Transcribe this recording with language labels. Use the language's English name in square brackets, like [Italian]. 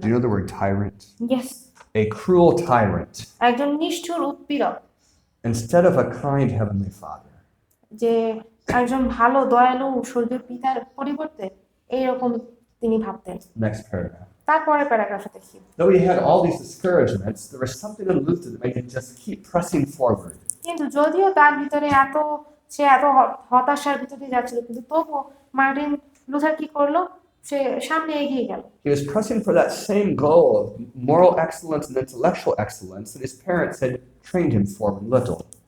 [English] Do you know the word tyrant? Yes. A cruel tyrant [Bangla] একজন নিষ্ঠুর উৎপীড়ক, [English] instead of a kind heavenly father. [Bangla] যে একজন ভালো দয়ালু স্বর্গীয় পিতার পরিবর্তে এইরকম তিনি ভাবতেন। [English] Next paragraph. [Bangla] তারপরে প্যারাগ্রাফে দেখি, [English] Though he had all these discouragements, there was something in Luther that made him just keep pressing forward. [Bangla] কিন্তু যদিও তার ভিতরে সে এত হতাশার ভিতরে যাচ্ছিল, কিন্তু তবুও মার্টিন লুথার কি করলো, সে সামনে এগিয়ে গেল। [English] He was pressing for that same goal of moral excellence and intellectual excellence that his parents had trained him for when little.